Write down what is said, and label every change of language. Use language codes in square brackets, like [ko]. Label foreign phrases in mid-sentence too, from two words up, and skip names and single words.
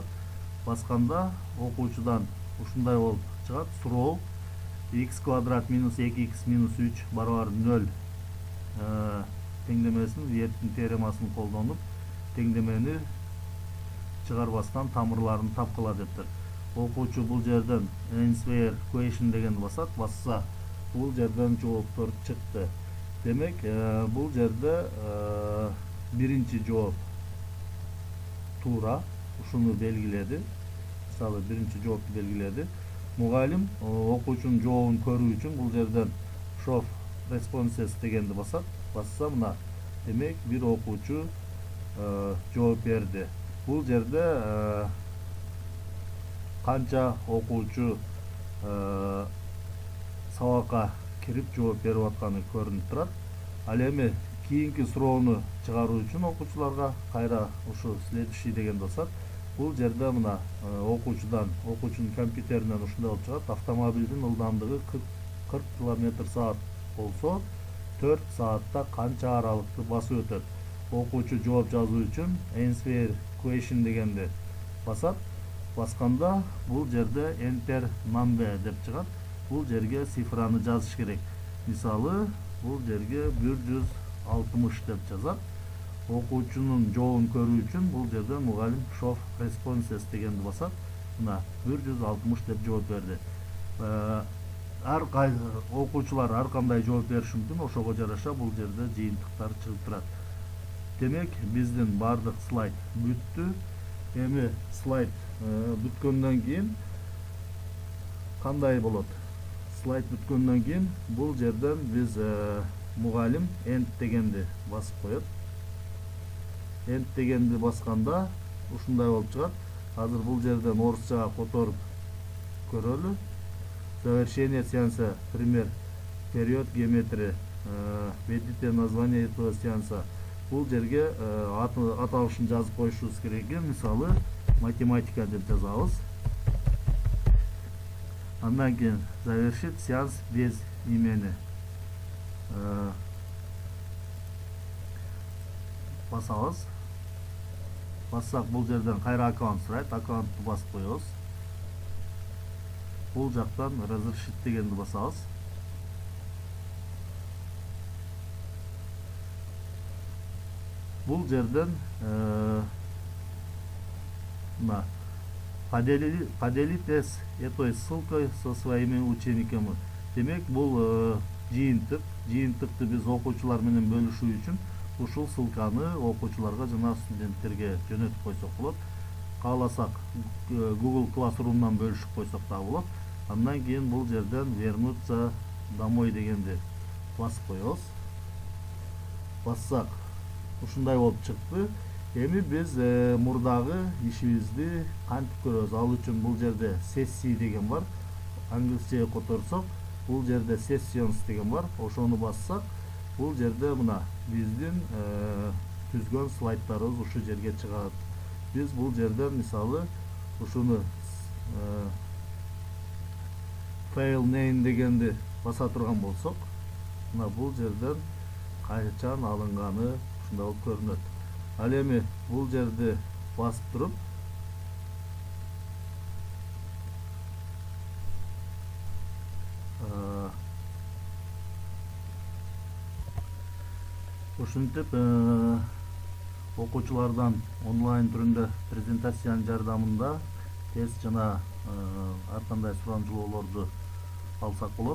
[ky] Басканда окуучудан ушундай болуп чыгат: суроо x квадрат минус 2x минус 3 барабар 0 теңдемесин, Виеттин теоремасын колдонуп, теңдемени чыгарбастан тамырларын тапкыла дептир. Окуучу бул жерден [en] answer question [ky] дегенди басат. Басса бул жерден жооптор чыкты. Демек, бул жерде биринчи жооп туура, ушуну белгиледи. Мисалы, биринчи жоопту белгиледи. Мугалим окуучунун жообун көрүү үчүн бул жерден [en] show responses [ky] дегенди басат. Басса мына, демек бир окуучу жооп берди. Бул жерде канча окуучу сабакка кирип жооп берип атканы көрүнүп турат. Ал эми кийинки суроону чыгаруу үчүн окуучуларга кайра ушу следующий деген басат. Бул жерде мына окуучунун компьютеринен ушундай болуп чыгат: автомобилдин ылдамдыгы 40 км/саат болсо 4 саатта канча аралыкты басып өтөт. Окуучу жооп жазуу үчүн [en] answer question [ky] дегенди басат. Басканда бул жерде [en] enter number [ky] деп чыгат. Бул жерге цифраны жазыш керек. Мисалы, бул жерге 160 деп жазат. Окуучунун жообун көрүү үчүн бул жерде мугалим [en] show responses [ky] дегенди басат. Мына 160 деп жооп берди. Окуучулар ар кандай жооп бериши мүмкүн, ошого жараша бул жерде жыйынтыктар чыгып турат. Демек, биздин бардык слайд бүттү. Эми слайд бүткөндөн кийин кандай болот? Слайд бүткөндөн кийин бул жерден биз мугалим end дегенди басып коет. End дегенди басканда ушундай болуп чыгат. Азыр бул жерден орусчага которуп көрөлү. [ru] Завершение сеанса, пример, период геометрия, введите название этого сеанса. [ky] Бул жерге аталышын жазып коюшубуз керек экен. Мисалы, математика деп жазабыз. Андан кийин [ru] завершить сеанс без имени [ky] басабыз. Бассак бул жерден кайра аккаунт сурайт. Аккаунтту басып коебуз. Бул жактан разрешить дегенди басабыз. Бул жерден [ru] поделитесь этой ссылкой со своими учениками. [ky] Демек, бул жыйынтыкты биз окуучулар менен бөлүшүү үчүн ушул ссылканы окуучуларга жана студенттерге жөнөтүп койсок болот. Кааласак Google Classroom'дан бөлүшүп койсок да болот. Андан кийин бул жерден [ru] вернуться домой [ky] дегенди басып коебуз. Бассак ушундай болуп чыкты. Эми биз мурдагы ишибизди кантип көрөбүз? Ал үчүн бул жерде сессия деген бар. Англисчеге которсок, бул жерде sessions деген бар. Ошону бассак, бул жерде мына биздин түзгөн слайдтарыбыз ушу жерге чыгат. Биз бул жерден мисалы ушуну [en] fail name [ky] дегенди баса турган болсок, мына бул жерден кайчан алынганы ушундай болуп көрүнөт. Ал эми бул жерди басып туруп ушинтип окуучулардан онлайн түрүндө презентациянын жардамында тест жана ар кандай сурамжылоолорду алсак болот.